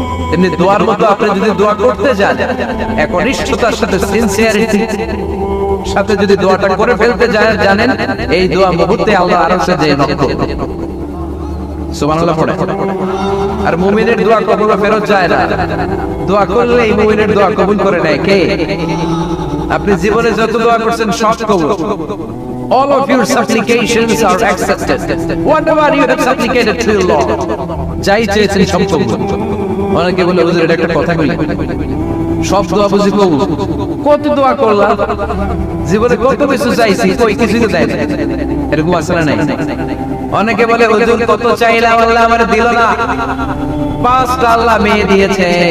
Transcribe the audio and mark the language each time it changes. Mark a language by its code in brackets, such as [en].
[bn] তেমনি দোয়ার মতো আপনি যদি দোয়া করতে যান একনিষ্ঠতার সাথে, সিনসিয়ারিটি সাথে যদি দোয়াটা করে ফেলতে জানেন, এই দোয়া মুহূর্তে আল্লাহ আরশে যে নক করবে। সুবহানাল্লাহ পড়ে। আর মুমিনের দোয়া কখনো ফেরত যায় না। দোয়া করলে এই মুমিনের দোয়া কবুল করে নেয় কে? আপনি জীবনে যত দোয়া করছেন সব কবুল। [en] All of your supplications are accepted. Whatever you have supplicated to your Lord, [bn] যাই চেয়েছেন সব কবুল। অনেকে বলে হুজুর এটা একটা কথা কইলেন, সব দোয়া বুঝি কবুল? কত দোয়া করলাম, জীবনে কত কিছু চাইছি, কই কিছুই তো দেয় না। এরকম আছে না নাই? অনেকে বলে হুজুর কত চাইলাম আল্লাহ আমারে দিল না। 5টা আল্লাহ মেয়ে দিয়েছে।